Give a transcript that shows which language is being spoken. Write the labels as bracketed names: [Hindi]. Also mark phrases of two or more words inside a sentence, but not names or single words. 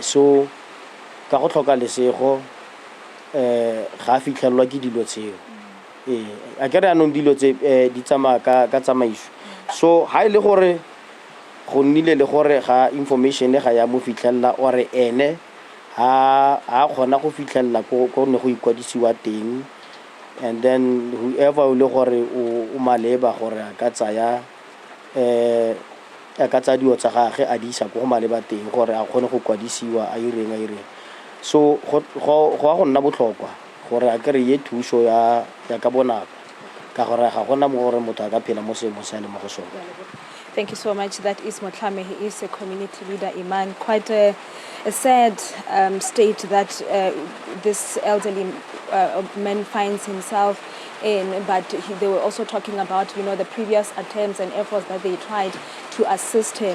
[Tswana] So ka go tlhoka lesego ga a fitlhelelwa ke dilo tseo a ke re anong dilo tse di tsamaya ka tsamaiso. So ha ile gore go nnile le gore ga information ga ya mo fitlhelela or ene ha kgona go fitlhelela ko ne go ikwadisiwa teng, [English] and then whoever [Tswana] le gore o maleba gore a ka tsaya dio tsa gagwe a di isa go maleba teng gore a kgone go kwadisiwa a ireng. So go nna botlhokwa gore a kry-e thuso ya ka bonako ka gore ga gona mo gore motho a ka phela mo seemo se a le mo go sone. [English] Thank you so much. That is Motlhame. He is a community leader, Iman. Quite a sad state that this elderly man finds himself in, but they were also talking about, the previous attempts and efforts that they tried to assist him.